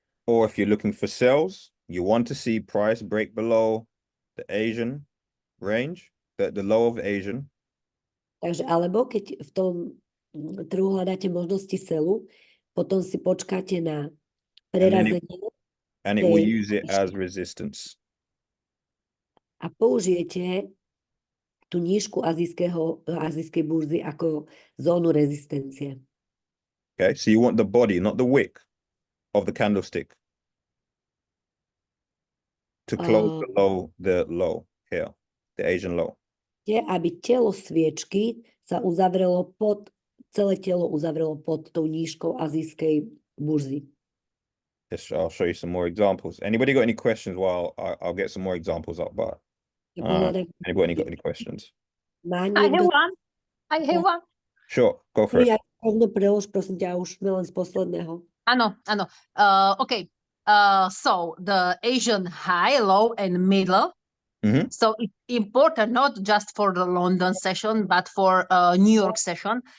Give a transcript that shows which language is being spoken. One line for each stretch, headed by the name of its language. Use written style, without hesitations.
English: Or if you're looking for sells, you want to see price break below the Asian range, the low of Asian.
Slovak: Takže alebo keď v tom trhu hľadáte možnosti selu, potom si počkáte na prerazenie
English: and it will use it as resistance.
Slovak: A použijete tú nížku azijskej burzy ako zónu rezistencie.
English: Okay, so you want the body, not the wick of the candlestick to close below the low here, the Asian low.
Slovak: Aby telo sviečky sa uzavrelo celé telo uzavrelo pod tou nížkou azijskej burzy.
English: Yes, I'll show you some more examples. Anybody got any questions? Well, I'll get some more examples up, but anybody got any questions? I have one. Sure, go for it.
Slovak: Prelož, prosím ťa, už sme len z posledného. Áno. Okay.
English: So the Asian high, low, and middle. Mm-hmm. So it's important not just for the London session, but for New York session.